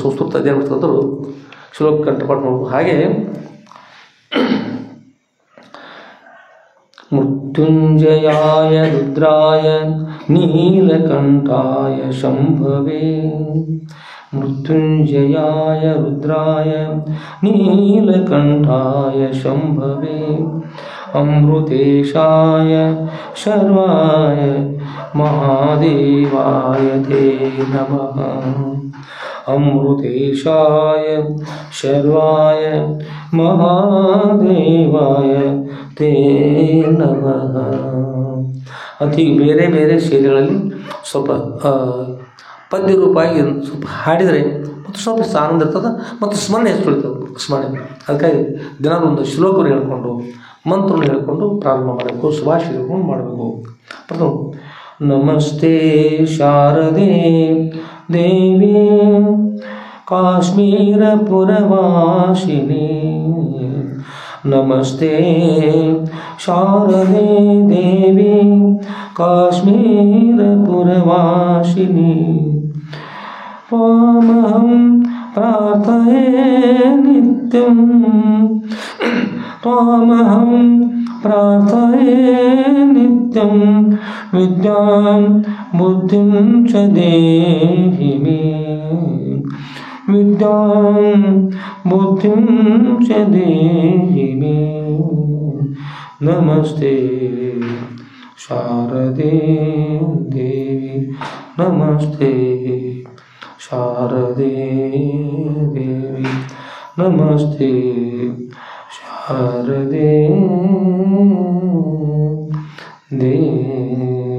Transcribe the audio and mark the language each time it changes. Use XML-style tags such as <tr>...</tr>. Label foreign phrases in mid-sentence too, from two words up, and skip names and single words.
<kn>ಸಂಸ್ಕೃತ ಅಧ್ಯಯನ ಮಾಡ್ತಕ್ಕಂಥವ್ರು ಶ್ಲೋಕ ಕಂಠಪಾಠ ಮಾಡ್ಬೇಕು. ಹಾಗೆ</kn> <sa>ಮೃತ್ಯುಂಜಯಾಯ ರುದ್ರಾಯ ನೀಲಕಂಠಾಯ ಶಂಭವೇ. ಮೃತ್ಯುಂಜಯಾಯ ರುದ್ರಾಯ ನೀಲಕಂಠಾಯ ಶಂಭವೇ. अमृतेशाय शर्वाय महादेवाय ते नमः। अमृतेशाय शर्वाय महादेवाय ते नमः</sa> <kn>ಅಂತ ಈಗ ಬೇರೆ ಬೇರೆ ಶೈಲಿಗಳಲ್ಲಿ ಸ್ವಲ್ಪ ಪದ್ಯ ರೂಪವಾಗಿ ಸ್ವಲ್ಪ ಹಾಡಿದರೆ ಮತ್ತು ಸ್ವಲ್ಪ ಆನಂದ ಇರ್ತದೆ ಮತ್ತು ಸ್ಮರಣೆ ಎಷ್ಟು ಉಳಿತದೆ ಸ್ಮರಣೆ. ಅದಕ್ಕಾಗಿ ದಿನ ಒಂದು ಶ್ಲೋಕವನ್ನು ಹೇಳ್ಕೊಂಡು ಮಂತ್ರವನ್ನು ಹೇಳ್ಕೊಂಡು ಪ್ರಾರಂಭ ಮಾಡಬೇಕು, ಸುಭಾಷಿತ ಹೇಳ್ಕೊಂಡು ಮಾಡಬೇಕು.</kn> <sa>ಪ್ರಥಮ ನಮಸ್ತೆ ಶಾರದೆ ದೇವಿ ಕಾಶ್ಮೀರ ಪುರವಾಸಿನಿ. ನಮಸ್ತೆ ಶಾರದೆ ದೇವಿ ಕಾಶ್ಮೀರ ಪುರವಾಸಿನಿ. ತ್ವಾಮಹಂ ಪ್ರಾರ್ಥಯೇ ನಿತ್ಯಂ ತ್ವಾಮಹಂ ಪ್ರಾರ್ಥಯೇ ನಿತ್ಯಂ ವಿದ್ಯಾಂ ಬುದ್ಧಿಂ ಚ ದೇಹಿ ಮೇ. ವಿದ್ಯಾಂ ಬುದ್ಧಿಂ ಚ ದೇಹಿ ಮೇ. ನಮಸ್ತೆ ಶಾರದೆ ದೇವಿ ನಮಸ್ತೆ ಶಾರದೆ ದೇವಿ ನಮಸ್ತೆ ಶಾರದೆ ದೇವಿ.</sa>